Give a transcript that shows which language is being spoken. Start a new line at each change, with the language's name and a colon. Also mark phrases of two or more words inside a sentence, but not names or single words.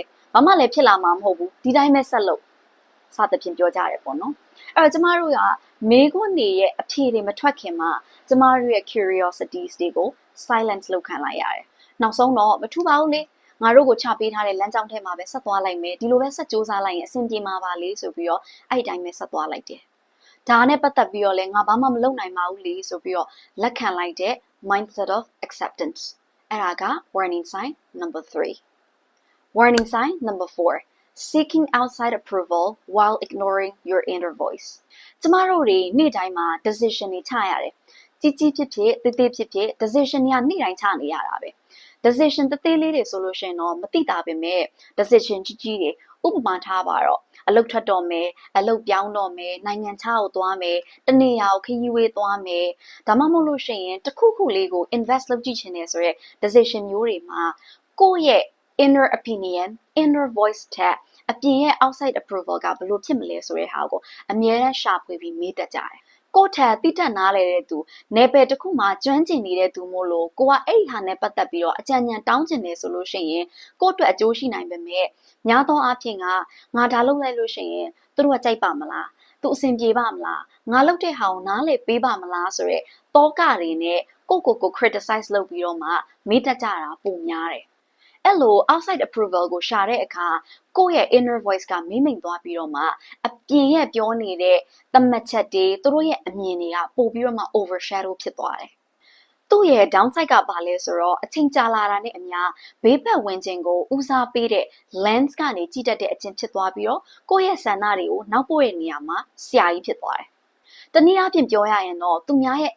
Burmese: ဘာမှလည်းဖြစ်လာမှာမဟုတ်ဘူးဒီတိုင်းပဲဆက်လုပ်စသဖြင့်ပြောကြရတယ်ပေါ့နော်အဲ့တော့ကျမတို့ကမေးခွန်းတွေရဲ့အဖြေတွေမထွက်ခင်မှာကျမတို့ရဲ့ curiosities တွေကို silence လုပ်ခံလိုက်ရတယ်နောက်ဆုံးတော့မထူပါဘူးလေငါတို့ကိုချပေးထားတဲ့လမ်းကြောင်းထဲမှာပဲဆက်သွားလိုက်မယ်ဒီလိုပဲဆက်ကြိုးစားလိုက်ရင်အဆ င်ပြေမှာပါလေဆိုပြီးတော့အဲ့ဒီတိုင်းပဲဆက်သွားလိုက်တယ်ဒါနဲ့ပတ်သက်ပြီးတော့လည်းငါဘာမှမလုပ်နိုင်ပါဘူးလေဆိုပြီးတော့လက်ခံလိုက်တဲ့
English: mindset of acceptance
Burmese: အဲ့ဒါက
English: warning sign number 3 warning sign number 4 seeking outside approval while ignoring your inner voice
Burmese: ကျမတို့တွေနေ့တိုင်းမှာ decision တွေချရတယ်ကြီးဖြစ်ဖြစ်သေးဖြစ်ဖြစ် decision တွေကနေ့တိုင်းချနေရတာပဲ decision သေးလေးတွေဆိုလို့ရှိရင်တော့မသိတာပဲ မဲ့ decision ကြီးတွေဥပမာထားပါတော့အလုပ်ထွက်တော့မယ်အလုပ်ပြောင်းတော့မယ်နိုင်ငံခြားကိုသွားမယ်တနေရာကိုခရီးဝေးသွားမယ်ဒါမှမဟုတ်လို့ရှိရင် တစ်ခုခုလေးကို invest လုပ်ကြည့်ချင်တယ်ဆိုရက် decision မျိုးတွေမှာကိုယ့်ရဲ့
English: inner opinion inner voice
Burmese: ထက်အပြင်ရဲ့
English: outside approval
Burmese: ကဘယ်လိုဖြစ်မလဲဆိုတဲ့ဟာကိုအမြဲတမ်းရှာဖွေပြီးမေးတတ်ကြတယ်ကိုယ့်ထက်တိတက်နားလေတဲ့သူနယ်ပယ်တစ်ခုမှာကျွမ်းကျင်နေတဲ့သူမို့လို့ကိုကအဲ့ဒီဟာနဲ့ပတ်သက်ပြီးတော့အကြံဉာဏ်တောင်းကျင်နေဆိုလို့ရှိရင်ကိုယ့်အတွက်အကျိုးရှိနိုင်ပေမဲ့များသောအားဖြင့်ကငါဒါလုပ်လိုက်လို့ရှိရင်သူတို့ကကြိုက်ပါမလားသူအဆင်ပြေပါမလားငါလုပ်တဲ့ဟာကိုနားလေပေးပါမလား ဆိုတဲ့တောကတွေနဲ့ကို criticize လုပ်ပြီးတော့မှမေးတတ်ကြတာပုံများတယ်အဲ့လို
English: outside approval
Burmese: ကိုရှာတဲ့အခါကိုယ့်ရဲ့ inner voice ကမိမ့်မိန်သွားပြီးတော့မှအပြင်ရဲ့ပြောနေတဲ့သတ်မှတ်ချက်တွေသူတို့ရဲ့အမြင်တွေကပို့ပြီးတော့မှ overshadow ဖြစ်သွားတယ်။သူ့ရဲ့ downside ကဘာလဲဆိုတော့အချိန်ကြာလာတာနဲ့အမျှဘေးပတ်ဝန်းကျင်ကိုဦးစားပေးတဲ့ lens ကနေကြည့်တတ်တဲ့အကျင့်ဖြစ်သွားပြီးတော့ကိုယ့်ရဲ့ဆန္ဒတွေကိုနောက်ပို့တဲ့နေရာမှာဆရာကြီးဖြစ်သွားတယ်။တနည်းအားဖြင့်ပြောရရင်တော့သူများရဲ့